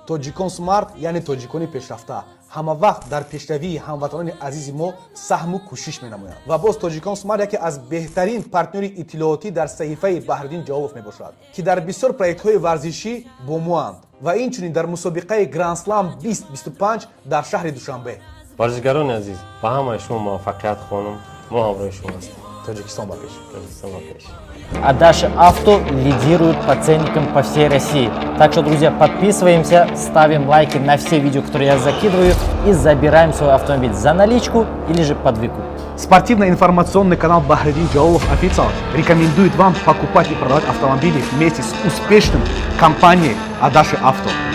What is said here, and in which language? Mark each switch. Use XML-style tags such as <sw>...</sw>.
<tg>Тоҷикон смарт яъне тоҷикони пешрафта ҳама вақт дар пешравии ҳамватанони азизи мо саҳму кӯшиш менамоянд ва боз тоҷикон смарт яке аз беҳтарин партнёри иттилоотӣ дар саҳифаи Баҳриддин Ҷалолов мебошад, ки дар бисёр проектҳои варзишӣ бо моанд ва инчунин дар мусобиқаи Grand Slam 2025 дар шаҳри Душанбе. Варзишгарони азиз, ба ҳамаи шумо муваффақият хонам. Мо ҳамроҳи шумо ҳастем. Тоҷикистон ба пеш. Тоҷикистон ба пеш.</tg> <ru>А Dacia Авто лидирует по ценникам по всей России. Так что, друзья, подписываемся, ставим лайки на все видео, которые я закидываю, и забираем свой автомобиль за наличку или же под выкуп. Спортивно-информационный канал Бахриддин Ҷалолов Official рекомендует вам покупать и продавать автомобили вместе с успешным компанией Dacia Авто.</ru>